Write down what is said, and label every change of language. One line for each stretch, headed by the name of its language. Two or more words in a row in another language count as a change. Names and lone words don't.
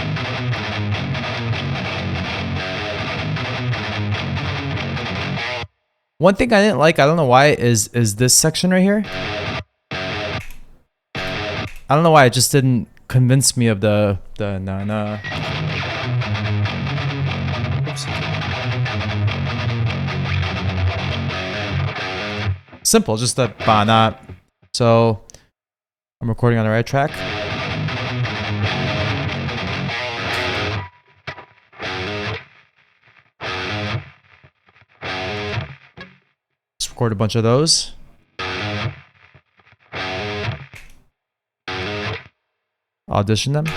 English: One thing I didn't like, I don't know why, is this section right here. I don't know why it just didn't convinced me of the na na. Simple, just the ba na. So I'm recording on the right track. Let's record a bunch of those. Audition them.